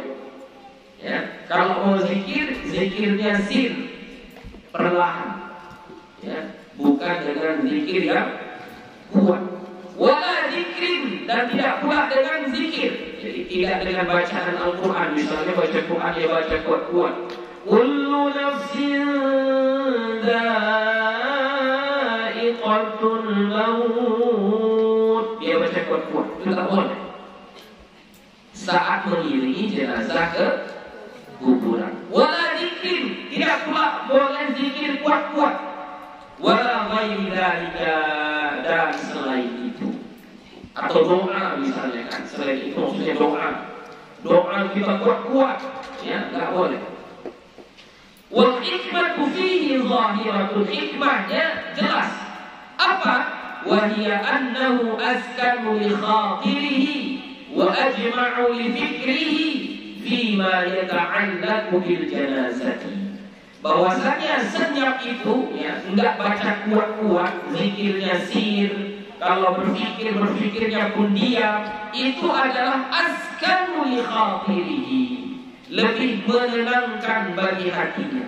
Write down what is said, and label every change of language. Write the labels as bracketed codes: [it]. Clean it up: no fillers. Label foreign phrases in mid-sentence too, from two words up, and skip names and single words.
[id] Ya, kalau mau zikir, zikirnya sir, perlahan, ya, bukan dengan zikir yang kuat. [ar] ولا ذكر, [id] dan tidak pula dengan zikir. Jadi tidak dengan bacaan Al-Quran. Misalnya baca Quran, dia baca kuat-kuat. [ar] كل نفس ذائقة الموت, [id] dia baca kuat-kuat. Itu tak boleh. Saat mengiringi jenazah ke kuburan. [ar] ولا ذكر, [id] tidak pula boleh zikir kuat-kuat. [ar] ولا غير ذلك, [id] dan selain itu. Atau doa misalnya kan, selain itu maksudnya doa kita kuat-kuat, ya, enggak boleh. [ar] والحكمة فيه ظاهرة, [id] hikmahnya jelas. Apa? [ar] وهي أنه أسكن لخاطره وأجمع لفكره فيما يتعلق بالجنازة. [id] Bahwasanya senyap itu, ya, enggak baca kuat-kuat, zikirnya sir. Kalau berpikirnya pun diam. Itu adalah [ar] أسكن لخاطره, [id] lebih menenangkan bagi hatinya.